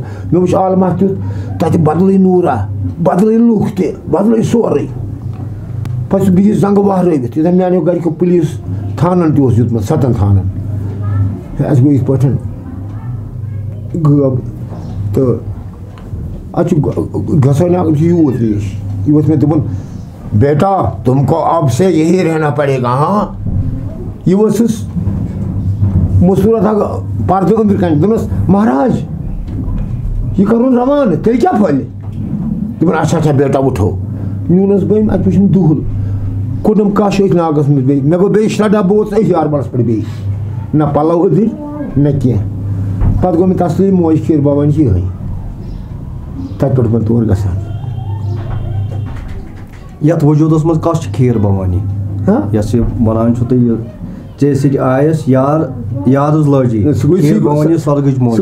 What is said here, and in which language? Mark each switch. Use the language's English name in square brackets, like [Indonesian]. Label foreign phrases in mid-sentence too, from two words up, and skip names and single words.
[Kashmiri] مےٚ وٕچھ عالما تیُتھ تَتہِ بدلٕے نوٗرا بدلٕے لُکھ تہِ بدلٕے سورُے پَتہٕ چھُس بہٕ یہِ زنٛگہٕ وہرٲوِتھ یوٚتام میٛانیو گرِکیو پُلیٖس تھانن تہِ اوس دیُتمُت 7 تھانن اَسہِ گوٚو یِتھ پٲٹھۍ غٲب تہٕ اَتہِ چھُ گژھان اکھ یوٗت ریش یہِ ووٚتھ مےٚ دوٚپُن [Urdu] بیٹا تُم کو اب سے یہی رہنا پڑے گا [Kashmiri] ہاں یہِ ؤژھٕس مصوٗرت اکھ پردٕ أنٛدرٕ کَنۍ دوٚپمَس مہراج یہِ کَرُن روانہٕ تیٚلہِ کیٛاہ پھٔلہِ دوٚپُن اچھا اچھا بیٹا وٕٹھو نیونس بہٕ اَتہِ وٕچھُم دُہُل کوٚڑُم کَش أتھۍ ناگَس منٛز بیٚیہِ مےٚ گوٚو بیٚیہِ شےٚ ڈَبہٕ اوس أتھۍ یاربَلَس پٮ۪ٹھ بیٚیہِ نہ پَلو أدٕرۍ نہ کینٛہہ پَتہٕ گوٚو مےٚ تسلی موج کھیٖر بھوانی چھِ یِہٕے تَتہِ پٮ۪ٹھ بہٕ تور گژھان. یَتھ وجوٗدَس منٛز کۄس چھِ کھیٖر بھوانی یۄس یہِ وَنان چھُو تُہۍ یہِ ژےٚ سۭتۍ آیَس یارٕز لٲجی کھیٖر بھوانی سۄرگٕچ موج